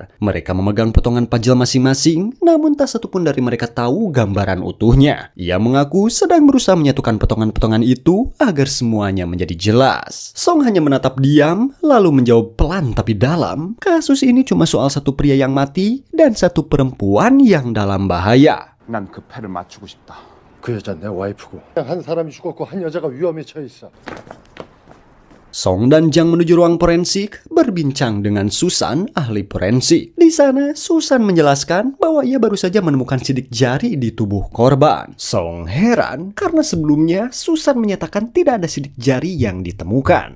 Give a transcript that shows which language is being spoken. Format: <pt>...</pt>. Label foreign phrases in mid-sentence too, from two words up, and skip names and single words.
<id>Mereka memegang potongan pajal masing-masing, namun tak satupun dari mereka tahu gambaran utuhnya. Ia mengaku sedang berusaha menyatukan potongan-potongan itu agar semuanya menjadi jelas. Song hanya menatap diam, lalu menjawab pelan tapi dalam, kasus ini cuma soal satu pria yang mati dan satu perempuan yang dalam bahaya.</id> <ko>난 그 패를 맞추고 싶다. 그 여자 내 와이프고. 한 사람이 죽었고 한 여자가 위험에 처해 있어.</ko> <id>Song dan Jang menuju ruang forensik berbincang dengan Susan, ahli forensik. Di sana, Susan menjelaskan bahwa ia baru saja menemukan sidik jari di tubuh korban. Song heran karena sebelumnya Susan menyatakan tidak ada sidik jari yang ditemukan.</id>